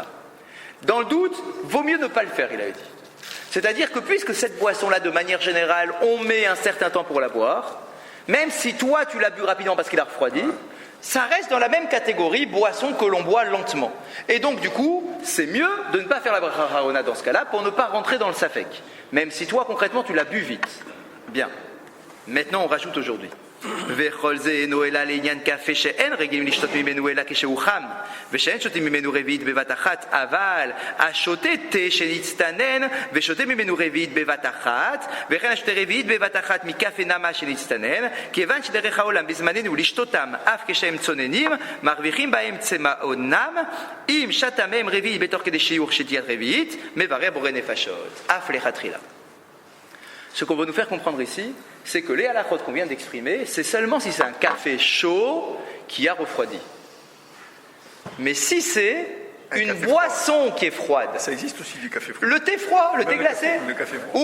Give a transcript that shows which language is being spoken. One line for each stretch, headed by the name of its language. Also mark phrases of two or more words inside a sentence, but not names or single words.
French: Dans le doute, vaut mieux ne pas le faire, il avait dit. C'est-à-dire que puisque cette boisson-là, de manière générale, on met un certain temps pour la boire, même si toi tu l'as bu rapidement parce qu'il a refroidi, ça reste dans la même catégorie boisson que l'on boit lentement. Et donc du coup, c'est mieux de ne pas faire la bracha harona dans ce cas-là pour ne pas rentrer dans le safek. Même si toi, concrètement, tu l'as bu vite. Bien. Maintenant, on rajoute aujourd'hui.
Hebrew: וכל זה אינו אלא לעניין קפה שאין רגילים לשתות ממנו אלא כשהוא חם ושאין שותים ממנו רביעית בבת אחת אבל השותה תה שנצטנן ושותה ממנו רביעית בבת אחת וכן השותה רביעית בבת אחת מקפה נמה שנצטנן כיוון שדרך העולם בזמננו לשתותם אף כשהם צוננים מרוויחים בהם צמאונם אם שתה מהם רביעית בתוך כדי שיעור שתיית רביעית מברר בורא נפשות אף לכתחילה.
French: Ce qu'on veut nous faire comprendre ici, c'est que les halachot qu'on vient d'exprimer, c'est seulement si c'est un café chaud qui a refroidi. Mais si c'est une boisson qui est froide. Ça existe aussi du café froid. Le thé froid, le thé glacé. Le café froid.